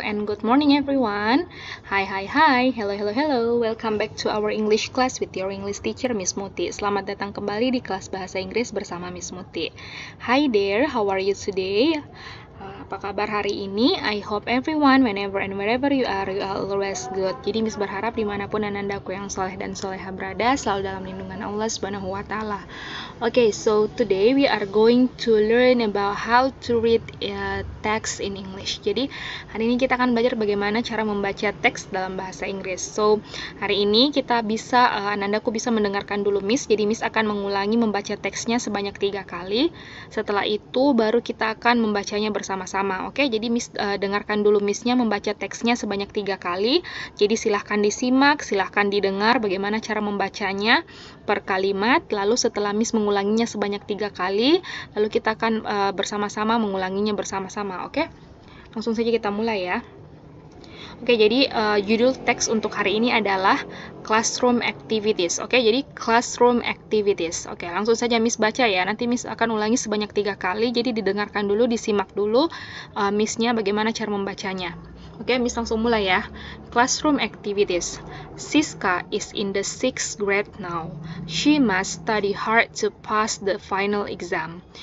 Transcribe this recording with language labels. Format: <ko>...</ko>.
<en>And good morning everyone. Hi. Hello. Welcome back to our English class with your English teacher Miss Muti.</en> <id>Selamat datang kembali di kelas bahasa Inggris bersama Miss Muti.</id> <en>Hi there, how are you today?</en> <id>Apa kabar hari ini?</id> <en>I hope everyone, whenever and wherever you are always good.</en> <id>Jadi Miss berharap dimanapun anandaku yang soleh dan soleha berada, selalu dalam lindungan Allah Subhanahu wa Ta'ala.</id> <en>Okay, so today we are going to learn about how to read text in English.</en> <id>Jadi hari ini kita akan belajar bagaimana cara membaca teks dalam bahasa Inggris. So hari ini kita bisa, anandaku bisa mendengarkan dulu Miss. Jadi Miss akan mengulangi membaca teksnya sebanyak 3 kali. Setelah itu baru kita akan membacanya bersama-sama. Oke, jadi Miss dengarkan dulu Missnya membaca teksnya sebanyak 3 kali. Jadi silahkan disimak, silahkan didengar bagaimana cara membacanya per kalimat. Lalu setelah Miss mengulanginya sebanyak 3 kali, lalu kita akan bersama-sama mengulanginya bersama-sama. Oke, langsung saja kita mulai ya. Oke, jadi judul teks untuk hari ini adalah Classroom Activities. Oke, jadi Classroom Activities. Oke, langsung saja Miss baca ya. Nanti Miss akan ulangi sebanyak 3 kali. Jadi didengarkan dulu, disimak dulu Missnya bagaimana cara membacanya. Oke, Miss langsung mulai ya. Classroom Activities.</id> <en>Siska is in the 6th grade now. She must study hard to pass the final exam.</en>